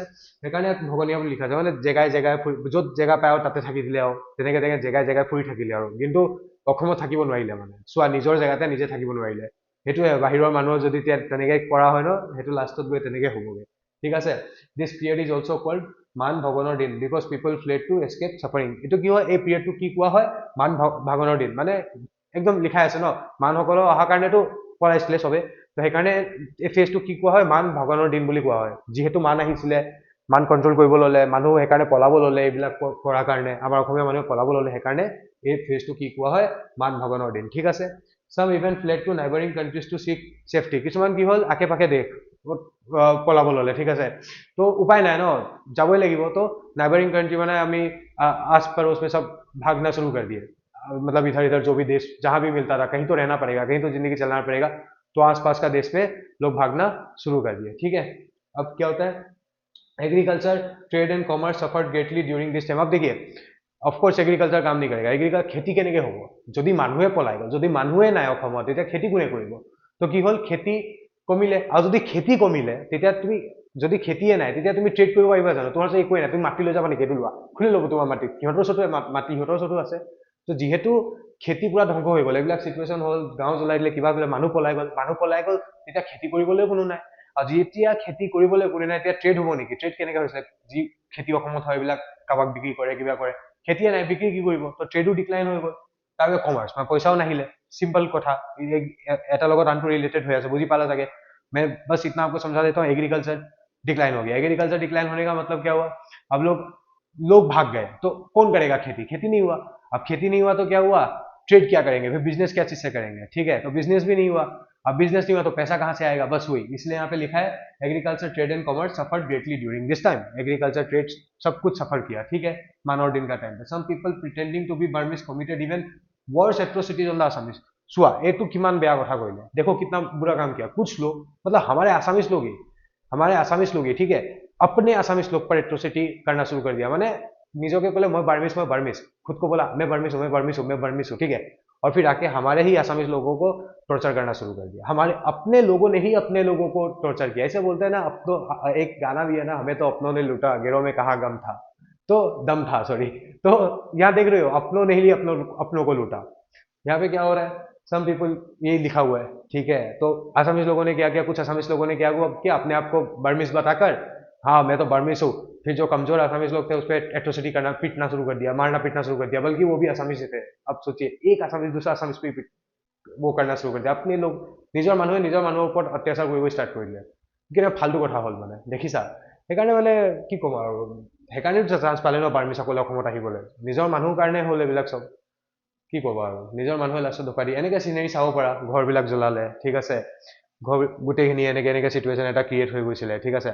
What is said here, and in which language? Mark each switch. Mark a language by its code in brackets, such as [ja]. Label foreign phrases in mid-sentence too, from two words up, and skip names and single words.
[as] সেইকাৰণে ভগনীয়া বুলি লিখা আছে, মানে জেগাই জেগাই য'ত জেগা পায় আৰু তাতে থাকি দিলে আৰু তেনেকে জেগাই জেগাই ফুৰি থাকিলে আৰু, কিন্তু অসমত থাকিব নোৱাৰিলে। মানে চোৱা নিজৰ জেগাতে নিজে থাকিব নোৱাৰিলে, সেইটোৱে বাহিৰৰ মানুহৰ যদি তেনেকে কৰা হয় ন, সেইটো লাষ্টত গৈ তেনেকে হ'বগৈ, ঠিক আছে। [en] this period is also called [as] মান ভগনৰ দিন, [en] because people fled to escape suffering. [as] এইটো কি হয়, এই পিৰিয়ডটো কি কোৱা হয়, মান ভাগনৰ দিন, মানে একদম লিখাই আছে ন, মানুহসকলৰ অহাৰ কাৰণেতো পলাইছিলে চবে, তো সেইকাৰণে এই ফেজটো কি কোৱা হয়, মান ভগৱানৰ দিন বুলি কোৱা হয়। যিহেতু মান আহিছিলে, মান কণ্ট্ৰল কৰিব ল'লে, মানুহ সেইকাৰণে পলাব ল'লে, এইবিলাক কৰাৰ কাৰণে আমাৰ অসমীয়া মানুহে পলাব ল'লে, সেইকাৰণে এই ফেজটো কি কোৱা হয়, মান ভগৱানৰ দিন, ঠিক আছে। [en] some even fled to neighboring countries to seek safety, [as] কিছুমান কি হ'ল আশে পাশে দেশ পলাব ল'লে, ঠিক আছে। তো উপায় নাই ন, যাবই লাগিব। তো [en] neighboring country [as] মানে আমি [hi] आस पड़ोस में सब भागना शुरू कर दिए, मतलब इधर इधर जो भी देश जहां भी मिलता था, कहीं तो रहना पड़ेगा, कहीं तो जिंदगी चलाना पड़ेगा, तो आसपास का देश में लोग भागना शुरू कर दिए, ठीक है। अब क्या होता है, [en] agriculture trade and commerce suffered greatly during this time. [hi] अब देखिए [en] of course agriculture [hi] কাম नहीं करेगा, [as] এগ্ৰিকালচাৰ খেতি কেনেকৈ হ'ব, যদি মানুহে পলাই গ'ল, যদি মানুহে নাই অসমত, তেতিয়া খেতি কোনে কৰিব। তো কি হ'ল, খেতি কমিলে, আৰু যদি খেতি কমিলে তেতিয়া তুমি যদি খেতিয়ে নাই, তেতিয়া তুমি ট্ৰেড কৰিব পাৰিবা জানো, তোমাৰ ওচৰত একোৱে নাই, তুমি মাটি লৈ যাবা নেকি, এইটো লোৱা, খুলি ল'ব তোমাৰ মাটি, সিহঁতৰ ওচৰতো মাটি সিহঁতৰ ওচৰতো আছে। তো যিহেতু খেতি পুৰা ধ্বংস হৈ গ'ল, এইবিলাক চিটুৱেশ্যন হ'ল, গাঁও জ্বলাই দিলে, কিবা কৰিলে, মানুহ পলাই গ'ল, তেতিয়া খেতি কৰিবলৈও কোনো নাই, আৰু যেতিয়া খেতি কৰিবলৈ কোনো নাই, তেতিয়া ট্ৰেড হ'ব নেকি, ট্ৰেড কেনেকৈ হৈছে, যি খেতি অসমত হয় এইবিলাক কাৰোবাক বিক্ৰী কৰে, কিবা কৰে, খেতিয়ে নাই, বিক্ৰী কি কৰিব, তো ট্ৰেডো ডিক্লাইন হৈ গ'ল। তাৰপিছত কমাৰ্চ, মানে পইচাও নাহিলে, सिंपल কথা, এটা লগত আনটো ৰিলেটেড হৈ আছে, বুজি পালা চাগে। [hi] मैं बस इतना आपको समझा देता हूँ, [en] agriculture decline [hi] हो गया, [en] agriculture decline [hi] होने का मतलब क्या हुआ, अब लोग भाग गए, तो कौन करेगा खेती, खेती नहीं हुआ। अब खेती नहीं हुआ तो क्या हुआ, ट्रेड क्या करेंगे, फिर बिजनेस क्या चीज से करेंगे, ठीक है, तो बिजनेस भी नहीं हुआ। अब बिजनेस नहीं हुआ तो पैसा कहाँ से आएगा, बस वही, इसलिए यहाँ पे लिखा है [en] agriculture trade and commerce suffered greatly during this time, agriculture trade [hi] सब कुछ सफर किया, ठीक है, मानव दिन का टाइम पे। [en] some people pretending to be Burmese committed even worse atrocities on the Assamese. [as] चुआ এইটো কিমান বেয়া কথা কইলে, [hi] देखो कितना बुरा काम किया, कुछ लोग मतलब हमारे आसामीज लोग ही ठीक है, अपने आसामीज लोग पर एट्रोसिटी करना शुरू कर दिया। माने [as] নিজকে কলে [hi] मैं बर्मिस, खुद को बोला मैं बर्मिस हूँ, ठीक है, और फिर आके हमारे ही आसामीज लोगों को टॉर्चर करना शुरू कर दिया। हमारे अपने लोगों ने ही अपने लोगों को टॉर्चर किया। ऐसे बोलते हैं ना, अब तो एक गाना भी है ना, हमें तो अपनों ने लूटा, गिरोह में कहाँ गम था, तो दम था, सॉरी। तो यहाँ देख रहे हो, अपनों ने ही अपनों को लूटा। यहाँ पे क्या हो रहा है, [en] some people, [hi] यही लिखा हुआ है, ठीक है। तो असमीज लोगों ने क्या किया, कुछ असमीज लोगों ने क्या किया, अपने आप को बर्मिस बताकर, हाँ मैं तो बर्मिस हूँ, फिर जो कमजोर असमीज लोग थे उस पर एट्रोसिटी करना, पीटना शुरू कर दिया, मारना पीटना शुरू कर दिया, बल्कि वो भी असमीज थे। अब सोचिए, एक असमीज दूसरा असमीज पे वो करना शुरू कर दिया, अपने लोग [as] নিজৰ মানুহৰ ওপৰত অত্যাচাৰ কৰিব ষ্টাৰ্ট কৰিলে। কিন্তু ফাল্টু কথা হ'ল, মানে দেখিছা। সেইকাৰণে মানে কি ক'ম আৰু, সেইকাৰণে চান্স পালে ন বাৰ্মিছসকলে অসমত আহিবলৈ, নিজৰ মানুহৰ কাৰণে হ'ল এইবিলাক চব। কি ক'বা আৰু, নিজৰ মানুহে লাষ্টত ধোকা দিয়ে। এনেকৈ চিনেৰি চাব পাৰা, ঘৰবিলাক জ্বলালে, ঠিক আছে, ঘৰ গোটেইখিনি এনেকৈ চিটুৱেশ্যন এটা ক্ৰিয়েট হৈ গৈছিলে, ঠিক আছে।